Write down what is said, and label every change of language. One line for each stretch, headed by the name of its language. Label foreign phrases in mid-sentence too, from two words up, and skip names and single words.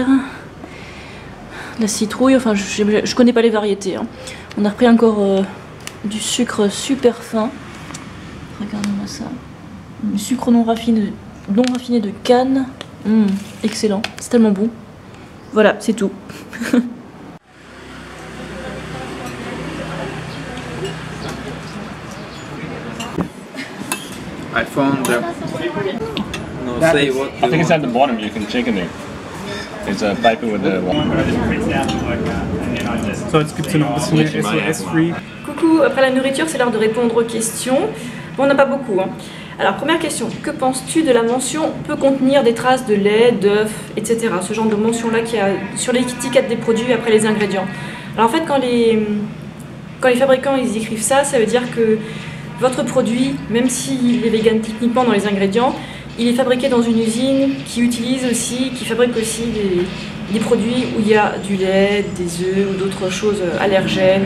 French: La citrouille, enfin, je connais pas les variétés. Hein. On a repris encore du sucre super fin. Regardez-moi ça. Du sucre non raffiné de canne. Excellent, c'est tellement bon. Voilà, c'est tout.
English: I found the... No, say what I think it's at the bottom. You can check in there. It's a paper with the... So,
German: jetzt gibt es noch ein bisschen mehr SOS-Free.
French: Coucou, après la nourriture, c'est l'heure de répondre aux questions. Bon, on n'a pas beaucoup. Hein. Alors, première question. Que penses-tu de la mention peut contenir des traces de lait, d'œufs, etc. Ce genre de mention-là qu'il y a sur l'étiquette des produits après les ingrédients. Alors, en fait, quand les fabricants ils écrivent ça, ça veut dire que votre produit, même s'il est vegan techniquement dans les ingrédients, il est fabriqué dans une usine qui fabrique aussi des produits où il y a du lait, des œufs ou d'autres choses allergènes.